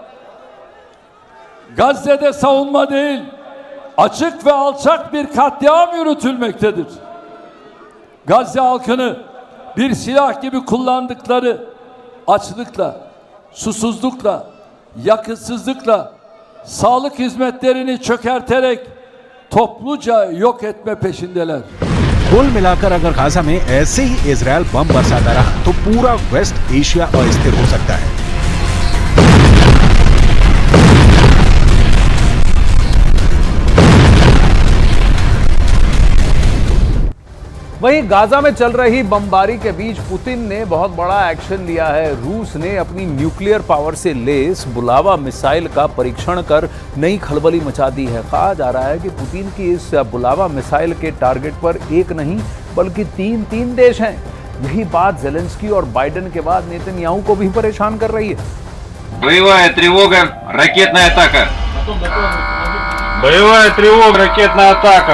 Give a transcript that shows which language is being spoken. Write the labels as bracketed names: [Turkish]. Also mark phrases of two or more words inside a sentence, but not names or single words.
[Turkish] Gazze'de savunma değil, açık ve alçak bir katliam yürütülmektedir. Gazze halkını bir silah gibi kullandıkları açlıkla, susuzlukla, yakıtsızlıkla, sağlık hizmetlerini çökerterek topluca yok etme peşindeler. [Hindi] कुल मिलाकर अगर गाजा में ऐसे ही इजरायल बम बरसाता रहा तो पूरा वेस्ट एशिया अस्थिर हो सकता है। वहीं गाजा में चल रही बमबारी के बीच पुतिन ने बहुत बड़ा एक्शन लिया है। रूस ने अपनी [English] nuclear power [Hindi] से लेस बुलावा मिसाइल का परीक्षण कर नई खलबली मचा दी है। कहा जा रहा है कि पुतिन की इस बुलावा मिसाइल के टारगेट पर एक नहीं बल्कि तीन देश हैं। यही बात ज़ेलेंस्की और बाइडेन के बाद नेतन्याहू को भी परेशान कर रही है। [Russian] Боевая тревога, ракетная атака. Боевая тревога, ракетная атака.